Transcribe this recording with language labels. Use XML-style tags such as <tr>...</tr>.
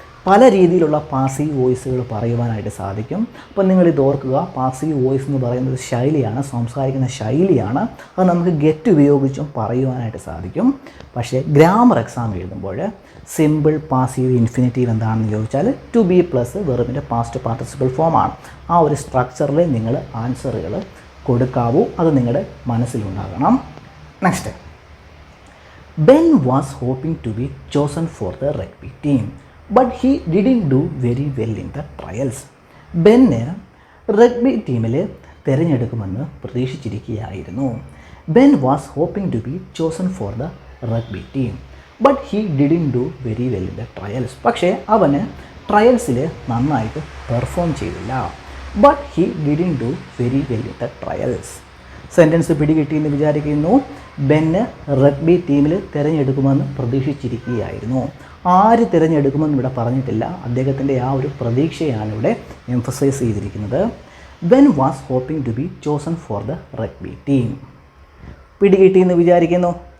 <ml>പല രീതിയിലുള്ള പാസീവ് വോയിസുകൾ പറയുവാനായിട്ട് സാധിക്കും. അപ്പോൾ നിങ്ങളിത് ഓർക്കുക, പാസീവ് വോയിസ് എന്ന് പറയുന്നത് ശൈലിയാണ്, സംസാരിക്കുന്ന ശൈലിയാണ്. അത് നമുക്ക് ഗെറ്റ് ഉപയോഗിച്ചും പറയുവാനായിട്ട് സാധിക്കും. പക്ഷേ ഗ്രാമർ എക്സാം എഴുതുമ്പോൾ സിമ്പിൾ പാസീവ് ഇൻഫിനിറ്റീവ് എന്താണെന്ന് ചോദിച്ചാൽ to B plus വെർബിൻ്റെ past participle ഫോമാണ്. ആ ഒരു സ്ട്രക്ചറിൽ നിങ്ങൾ ആൻസറുകൾ കൊടുക്കാവൂ. അത് നിങ്ങളുടെ മനസ്സിലുണ്ടാകണം.</ml> <en>Next, Ben was hoping to be chosen for the rugby team, but he didn't do very well in the trials.</en> <ml>ബെന്ന് rugby ടീമിൽ തിരഞ്ഞെടുക്കുമെന്ന് പ്രതീക്ഷിച്ചിരിക്കുകയായിരുന്നു.</ml> <en>Ben was hoping to be chosen for the rugby team, but he didn't do very well in the trials.</en> <ml>പക്ഷേ അവന് ട്രയൽസിൽ നന്നായിട്ട് perform ചെയ്തില്ല.</ml> <en>But he didn't do very well in the trials.</en> <ml>Sentence പിടികിട്ടിയെന്ന് വിചാരിക്കുന്നു. ബെന്ന് rugby ടീമിൽ തിരഞ്ഞെടുക്കുമെന്ന് പ്രതീക്ഷിച്ചിരിക്കുകയായിരുന്നു. ആര് തിരഞ്ഞെടുക്കുമെന്ന് ഇവിടെ പറഞ്ഞിട്ടില്ല. അദ്ദേഹത്തിൻ്റെ ആ ഒരു പ്രതീക്ഷയാണ് ഇവിടെ എംഫസൈസ് ചെയ്തിരിക്കുന്നത്.</ml> <en>Ben was hoping to be chosen for the rugby team.</en> <ml>പിടികിട്ടിയെന്ന് വിചാരിക്കുന്നു.</ml>